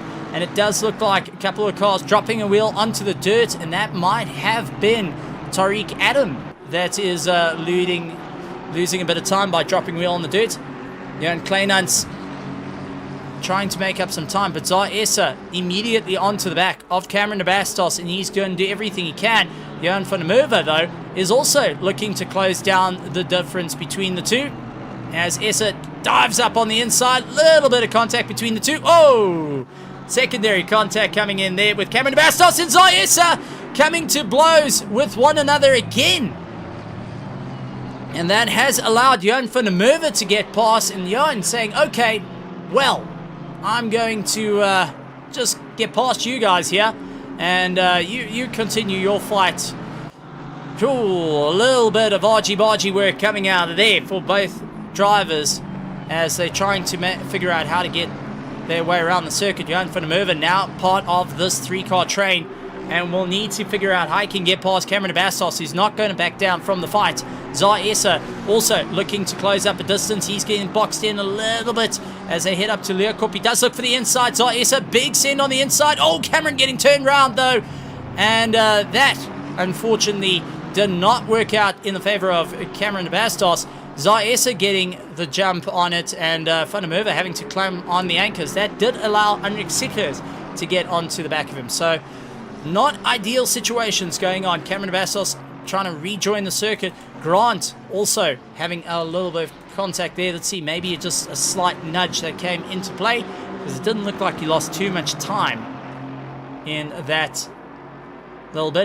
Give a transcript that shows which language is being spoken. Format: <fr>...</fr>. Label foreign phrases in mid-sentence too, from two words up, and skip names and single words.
<en>And it does look like a couple of cars dropping a wheel onto the dirt, and that might have been Tariq Adam that is losing a bit of time by dropping wheel on the dirt. Johan Kleinans trying to make up some time, but Zai Esser immediately onto the back of Cameron de Bastos, and he's going to do everything he can. Johan van der Merwe, though, is also looking to close down the difference between the two as Esser dives up on the inside. Little bit of contact between the two. Oh! Secondary contact coming in there with Cameron de Bastos and Zai Esser coming to blows with one another again. And that has allowed Johan van der Merwe to get past, and Johan saying, okay, well, I'm going to just get past you guys here, and you continue your fight. Cool, a little bit of argy-bargy work coming out of there for both drivers as they're trying to figure out how to get their way around the circuit. Johan van der Merwe now part of this 3-car train, and will need to figure out how he can get past Cameron Bastos, who's not going to back down from the fight. Zaesa also looking to close up a distance. He's getting boxed in a little bit as they head up to Leeuwkop. He does look for the inside. Zaesa, big send on the inside. Oh, Cameron getting turned around though. And that, unfortunately, did not work out in the favor of Cameron Bastos. Zaesa getting the jump on it, and van der Merwe having to climb on the anchors. That did allow Henrik Sikkers to get onto the back of him. So, not ideal situations going on. Cameron Bastos trying to rejoin the circuit. Grant also having a little bit of contact there. Let's see, maybe just a slight nudge that came into play, because it didn't look like he lost too much time in that little bit.</en>